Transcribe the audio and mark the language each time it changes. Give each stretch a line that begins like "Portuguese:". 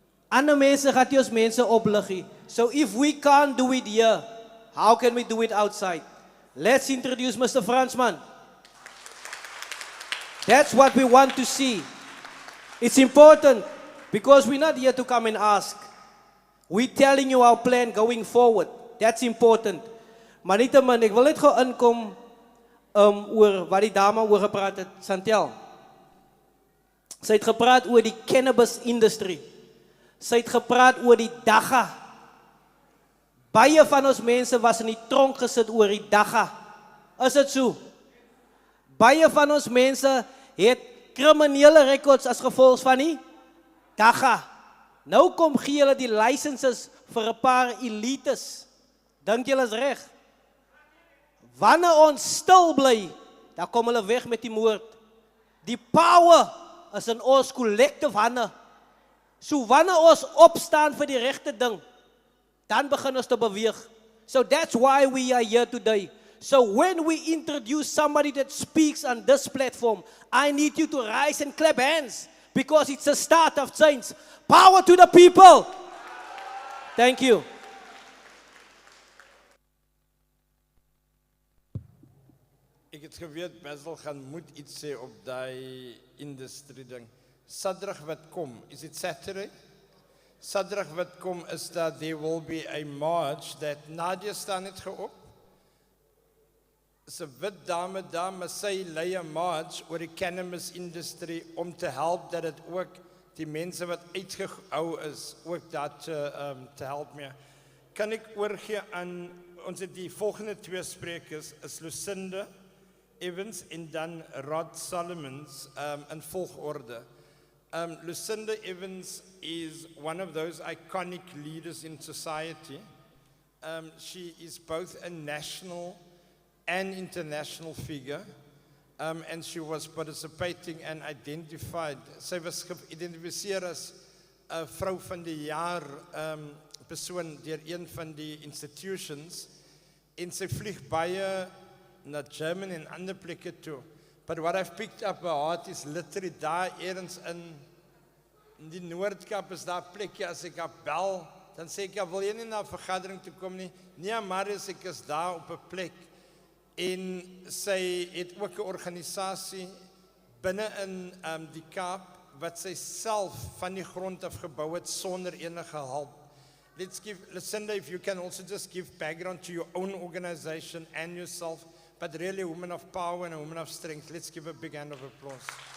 Afrikaans: Ander mense gaat nie ons mense oplig nie.
English: So if we can't do it here, how can we do it outside? Let's introduce Mr. Fransman. That's what we want to see. It's important because we're not here to come and ask. We're telling you our plan going forward. That's important.
Afrikaans: Maar nietemin, ek wil net gou inkom oor wat die dame oor gepraat het, Santel. Sy het gepraat oor die cannabis industry. Sy het gepraat oor die dagga. Baie van ons mense was in die tronk gesit oor die dagga. Is dit so? Baie van ons mense het kriminele records as gevolg van die dagga. Nou kom gee hulle die licenses vir 'n paar elites. Dink julle is reg? Wanneer ons stil bly, dan kom hulle weg met die moord. Die power is in ons collective hande. So wanneer ons opstaan vir die regte ding, dan begin ons te beweeg.
English: So that's why we are here today. So when we introduce somebody that speaks on this platform, I need you to rise and clap hands because it's a start of change. Power to the people. Thank you.
Afrikaans: Ek het geweet Basil gaan moet iets sê op daai industrie ding. Saterdag wat kom,
English: is it Saturday?
Afrikaans: Saterdag wat kom is dat
English: there will be a march that
Afrikaans: Nadia staan het geop. Is 'n wit dame daar, maar sy lei 'n march oor die cannabis industrie om te help dat dit ook die mense wat uitgehou is ook dat te help mee. Kan ek oorgee aan ons het die volgende twee sprekers is Lucinda Evans en dan Rod Solomons in volgorde.
English: Lucinda Evans is one of those iconic leaders in society. She is both a national and international figure. And she was participating and identified.
Afrikaans: Sy was geïdentifiseer as 'n vrou van die jaar persoon deur een van die institutions. En sy vlieg baie na Germany en ander plekke toe.
English: But what I've picked up her heart is literally
Afrikaans: daar ergens in die Noordkap is daar plekkie as ek haar bel, dan sê ek, wil jy nie na 'n vergadering toe kom nie? Nee, Marius, ek is daar op 'n plek. En sy het ook 'n organisasie binne in die Kaap wat sy self van die grond af gebou het sonder enige hulp.
English: Let's give Lucinda, if you can also just give background to your own organization and yourself, but really a woman of power and a woman of strength. Let's give a big hand of applause.